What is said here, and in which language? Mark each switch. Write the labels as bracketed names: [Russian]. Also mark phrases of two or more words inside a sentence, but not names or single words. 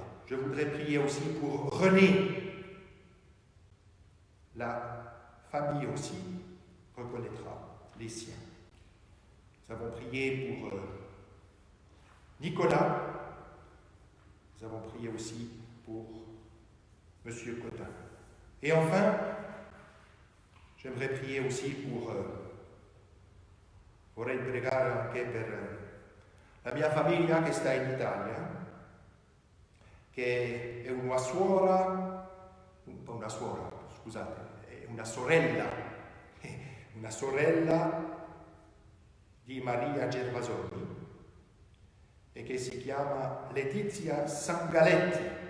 [French] Je voudrais prier aussi pour René. La famille aussi reconnaîtra les siens. Nous avons prié pour Nicolas. Nous avons prié aussi pour M. Cotin. Et enfin, j'aimerais prier aussi pour [Italian] vorrei pregare anche per la mia famiglia che sta in Italia, che è una sorella di Maria Gervasoni e che si chiama Letizia Sangaletti,